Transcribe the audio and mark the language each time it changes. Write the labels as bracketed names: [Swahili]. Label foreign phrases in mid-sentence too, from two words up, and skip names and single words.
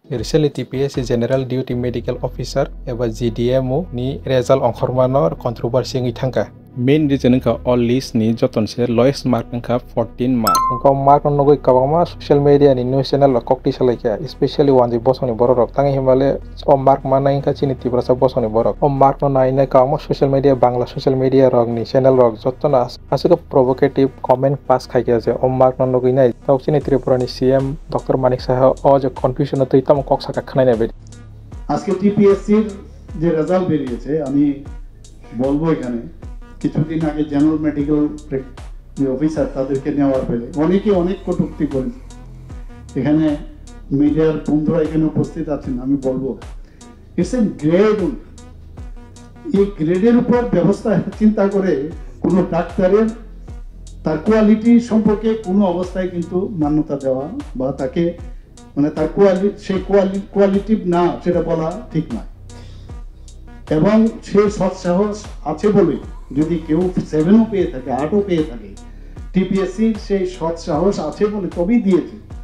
[English] Recently TPSC General Duty Medical Officer [Kok Borok] एबा GDMO नि result अंखरमानो controversy ngi thangka [English] main reason [Kok Borok] ka [English] all list [Kok Borok] ni joton se [English] lowest mark [Kok Borok] ka 14 mark ko mark no goi kabama [English] social media [Kok Borok] ni [English] news channel [Kok Borok] kokti salaika [English] especially one [Kok Borok] bosoni borok tangi himale o mark manai ka chini tibrasa bosoni borok o mark no naina ka [English] social media [Kok Borok] bangla [English] social media [Kok Borok] rog ni channel rog joton asika [English] provocative comment pass [Kok Borok] khaike je o mark no goi nai tok chini tripura ni [English] CM Dr. [Kok Borok] Manik Saha o je confusion to itam kok saka khnai nebe [Bangla] আজকে টিপিএসসির যে রেজাল্ট বেরিয়েছে আমি বলবো এখানে কিছুদিন আগে জেনারেল মেডিকেল অফিসার তাদেরকে নেওয়ার ফলে অনেকে অনেক কটূক্তি করেছে এখানে মিডিয়ার বন্ধুরা এখানে উপস্থিত আছেন আমি বলবো [English] It's a grade [Bangla] এই গ্রেডের উপর ব্যবস্থা চিন্তা করে কোনো ডাক্তারের তার কোয়ালিটি সম্পর্কে কোনো অবস্থায় কিন্তু মান্যতা দেওয়া বা তাকে মানে তার কোয়ালিটি না সেটা বলা ঠিক নয় এবং সে সৎসাহস আছে বলে যদি কেউ 7ও পেয়ে থাকে 8ও পেয়ে থাকে টিপিএসসি সেই সৎসাহস আছে বলে তবেই দিয়েছে